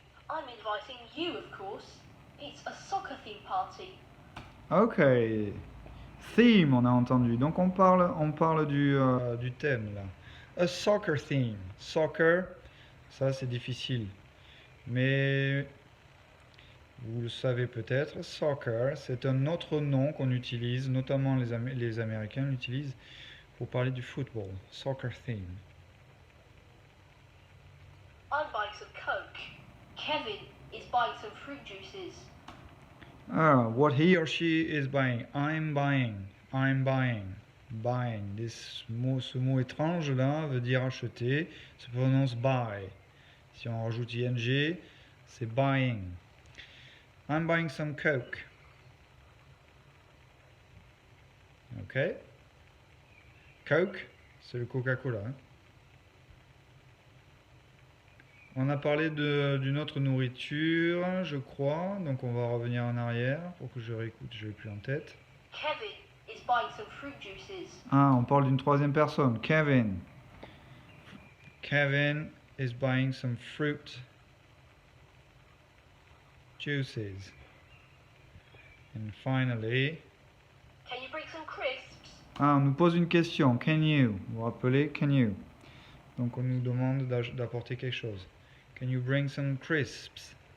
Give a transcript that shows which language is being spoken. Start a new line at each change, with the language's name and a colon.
English: I'm inviting you, of course. It's a soccer theme party.
French: Ok. Theme, on a entendu. Donc on parle du thème là.
English: A soccer theme.
French: Soccer, ça c'est difficile. Mais vous le savez peut-être, soccer, c'est un autre nom qu'on utilise, notamment les Américains l'utilisent pour parler du football.
English: Soccer theme. I'm buying some Coke. Kevin is buying some fruit juices. Ah, what he or she is buying. I'm buying. I'm buying. Buying.
French: Ce mot étrange là veut dire acheter. Se prononce buy. Si on rajoute ing, c'est buying.
English: I'm buying some Coke.
French: Ok. Coke, c'est le Coca-Cola. Hein. On a parlé d'une autre nourriture, je crois. Donc on va revenir en arrière pour que je réécoute, je l'ai plus en tête.
English: Kevin is buying some fruit juices.
French: Ah, on parle d'une troisième personne. Kevin.
English: Kevin is buying some fruit juices. And finally... Can you bring some crisps?
French: Ah, on nous pose une question.
English: Can you?
French: Vous vous rappelez? Can you? Donc on nous demande d'apporter quelque chose.
English: Can you bring some crisps?